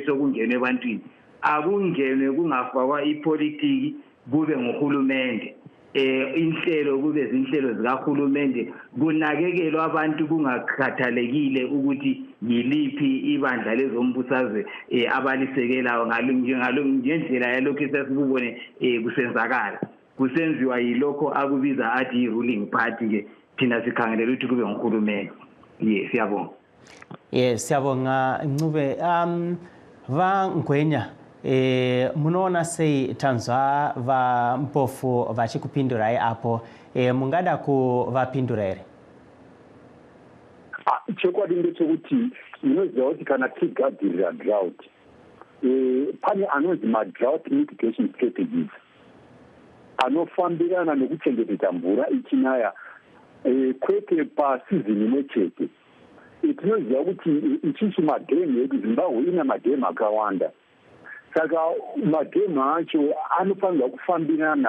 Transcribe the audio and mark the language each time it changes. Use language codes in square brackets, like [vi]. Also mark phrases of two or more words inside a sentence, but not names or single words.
[nd] sokungenwe ebantwini akungenwe kungafakwa ipolitiki kube ngohulumende inhlelo kube zinhlelo zikahulumende kunakekelwa abantu kungakhathalekile ukuthi yiliphi ibandla lezombusazwe abalisekelayo ngendlela yalokho esasikubone kusenzakala kusenziwa yilokho akubiza athi [en] ruling party [nd] ke thina sikhangelela ukuthi kube ngohulumende siyabonga [sn] siyabonga Ncube va Ngwenya munona sei tanzwa va Mpofu vachikupindura apo mungada ku vapindura ere chokwadi ndechekuti inoziva kuti kana tigadzirira drought pane anonzi madrought [en] mitigation strategies [sn] anofambirana nekuchengetedza mvura ichinaya kwete pasizini imwe chete tinoziva kuti ichichi madhemu edu Zimbabwe ina madhemu akawanda saka madhemu acho anofanirwa kufambirana